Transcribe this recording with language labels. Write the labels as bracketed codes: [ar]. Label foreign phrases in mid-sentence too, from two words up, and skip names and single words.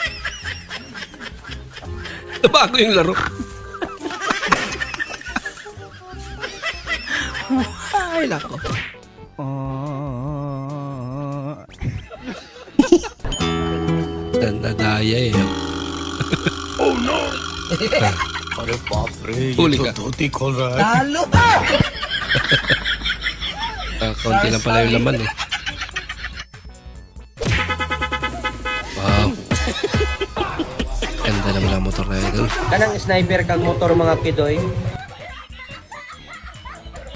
[tl] Nabago yung laro. Ay, lako. Nadaya eh. [en] Oh no! [hi] Aरे बाप रे, [tl] Huli ka. [hi] धोती खोल रहा है. [tl] Talo! Konti lang pala yung laman eh. Wow. Ganda naman ang motor na idol. [hil] Kanang sniper kag motor mga kidoy.